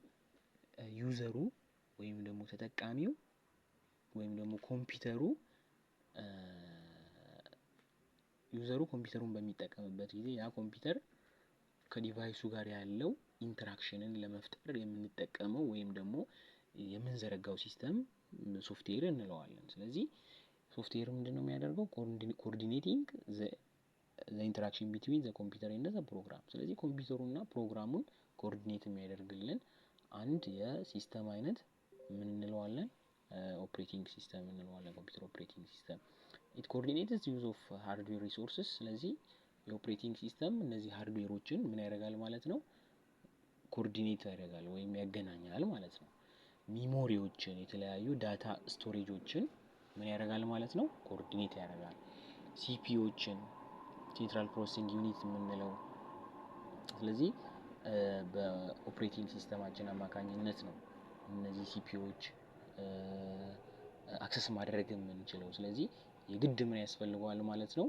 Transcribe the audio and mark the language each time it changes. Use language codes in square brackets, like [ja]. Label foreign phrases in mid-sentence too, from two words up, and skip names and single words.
[am] ዩዘሩ ወይም ደግሞ ተጠቃሚው ወይም ደግሞ ዩዘሩ ኮምፒውተሩን በሚጠቀምበት ጊዜ ያ ኮምፒውተር ከዲቫይሱ ጋር ያለው ኢንተራክሽንን ለመፍጠር የምንጠቀመው ወይም ደግሞ የምንዘረጋው [en] system software [am] እንለዋለን። ስለዚህ ሶፍትዌር ምንድነው የሚያደርገው? [en] coordinating the the interaction between the computer and the program [am] ስለዚህ ኮምፒውተሩና ፕሮግራሙን ኮኦርዲኔት የሚያደርግልን አንድ የሲስተም አይነት ምን እንለዋለን? [en] operating system [am] እንለዋለን። [en] computer operating system it coordinates the use of hardware resources [am] ስለዚህ የኦፕሬቲንግ ሲስተም እነዚህ ሃርድዌሮችን ምን ያደርጋል ማለት ነው? ኮኦርዲኔት ያደርጋል ወይም ያገናኛል ማለት ነው። ሚሞሪዎችን የተለያዩ ዳታ ስቶሬጆችን ምን ያደርጋል ማለት ነው? ኮኦርዲኔት ያደርጋል። ሲፒዩዎችን [en] central processing unit [am] የምንለው ስለዚህ በኦፕሬቲንግ ሲስተማችን አማካኝነት ነው እነዚህ ሲፒዩዎች አክሰስ ማድረግ የምንችለው። ስለዚህ የግድ ምን ያስፈልገዋል ማለት ነው?